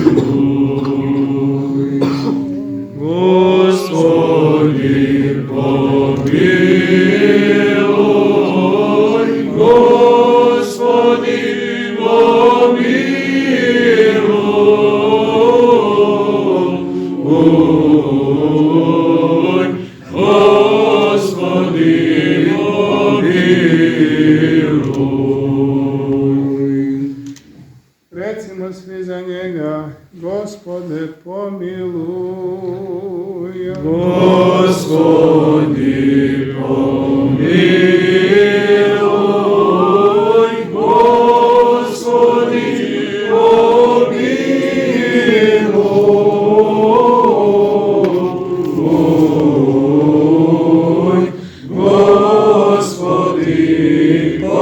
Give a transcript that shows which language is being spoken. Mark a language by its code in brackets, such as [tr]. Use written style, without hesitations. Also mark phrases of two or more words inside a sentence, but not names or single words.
[uk] Господи, помилуй, Господи, помилуй, Господи, помилуй. [sr] Recimo svi za njega, Gospode, pomilуj. [uk] Господи, помилуй, Господи, помилуй, Господи,